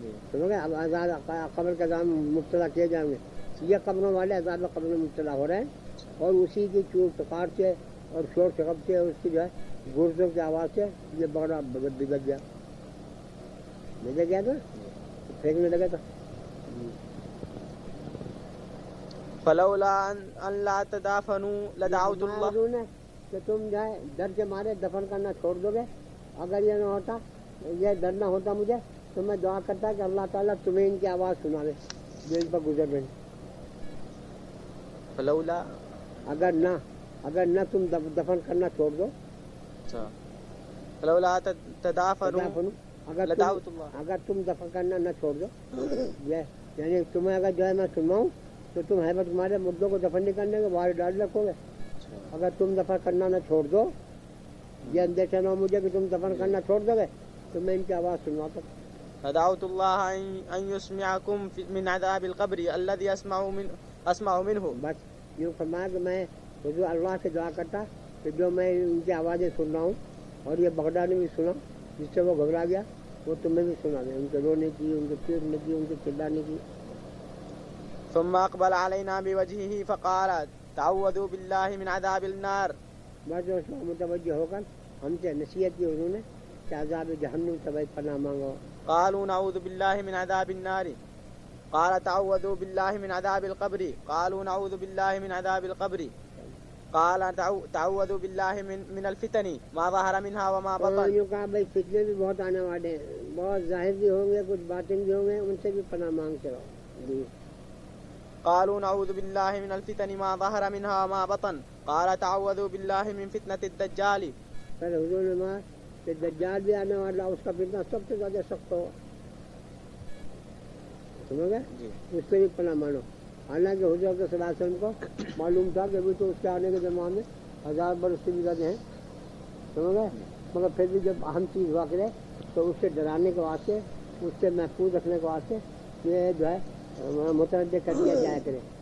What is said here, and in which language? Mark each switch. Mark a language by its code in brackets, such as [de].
[ur] سمجھ گئے, اب عذاب قبر کا عذاب مبتلا کیے جائیں گے. یہ قبروں والے عذاب قبر میں مبتلا ہو رہے ہیں, اور اسی کی چور چکار سے اور شور شغب سے اور اس کی جو ہے گردوں کی آواز سے یہ بڑا بگڑ گیا. بگڑ گیا تھا, پھینکنے لگا تھا. [ar] فلولا ان لا تدافنوا لدعوت الله. [ur] کہ تم جو ہے ڈر کے مارے دفن کرنا چھوڑ دو گے. اگر یہ نہ ہوتا, یہ ڈر نہ ہوتا مجھے, تو میں دعا کرتا کہ اللہ تعالیٰ تمہیں ان کی آواز سنا دے جو ان پر گزر رہے. [ar] فلولا [ur] اگر نہ تم دفن کرنا چھوڑ دو. [ar] فلولا تدافنوا لدعوت الله. [ur] اگر تم دفن کرنا نہ چھوڑ دو, یعنی تمہیں اگر جو ہے میں سنواؤں تو تم ہے تمہارے مردوں کو دفن نہیں کرنے کے باہر ڈال رکھو گے. اگر تم دفن کرنا نہ چھوڑ دو, یہ اندیشہ نہ ہو مجھے کہ تم دفن کرنا چھوڑ دو گے, تو میں ان کی آواز سنواتا. [ar] فدعوت الله ان يسمعكم من عذاب القبر الذي اسمع منه. [ur] بس یوں فرمایا کہ میں حضور اللہ سے دعا کرتا کہ جو میں ان کی آوازیں سن رہا ہوں, اور یہ بغداد نے بھی سنا جس سے وہ گھبرا گیا, وہ تمہیں بھی سنا دیں, ان کے رونے کی, ان کے چیخنے کی, ان کے چلانے کی. [ar] ثم اقبل علينا بوجهه فقال تعوذوا بالله من عذاب النار. [ur] بس اس کو متوجہ ہو کر ہم سے نصیحت کی حضور نے کہ عذاب جہنم سے پناہ مانگو. [ar] قالوا نعوذ بالله من عذاب النار. قال تعوذوا بالله من عذاب القبر. قالوا نعوذ بالله من عذاب القبر. قال تعوذوا بالله من الفتن ما ظهر منها وما بطن. [ur] یوں کہا بھائی فتنے بھی بہت آنے والے ہیں, بہت ظاہر بھی ہوں گے, کچھ باطن بھی ہوں گے, ان سے بھی پناہ مانگتے رہو. [ar] قالوا نعوذ بالله من الفتن ما ظهر منها وما بطن. قال تعوذوا بالله من فتنة الدجال. [ur] پھر حضور نے کہا کہ دجال بھی آنے والا, اس کا فتنہ سب سے زیادہ سخت ہوگا. سمجھ گئے, اس سے بھی پناہ مانو. حالانکہ حضور صلی اللہ علیہ وسلم کو معلوم تھا کہ ابھی تو اس کے آنے کے زمانے میں 1000 برس سے بھی زیادہ ہیں. سمجھ گئے, مگر پھر بھی جب اہم چیز ہوا کرے تو اس سے ڈرانے کے واسطے, اس سے محفوظ رکھنے کے واسطے یہ جو ہے متوجہ کر دیا جایا کرے.